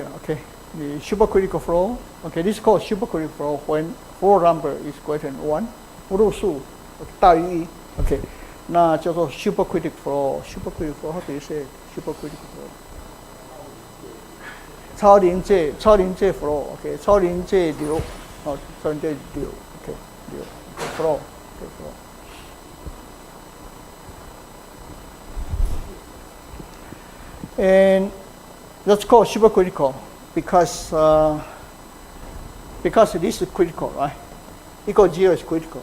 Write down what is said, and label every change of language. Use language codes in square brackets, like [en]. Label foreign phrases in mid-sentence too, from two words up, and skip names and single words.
[en] Okay, the supercritical flow. Okay, this is called supercritical flow when flow number is greater than 1， [zh] flow 数大于1 OK， 那叫做 [en] supercritical flow。supercritical flow how do you say supercritical flow？ [zh] 超临界flow。OK， 超临界流，超临界流。OK， 流 [en] flow。OK flow。And that's called supercritical because this is critical, right? Equal 0 is critical.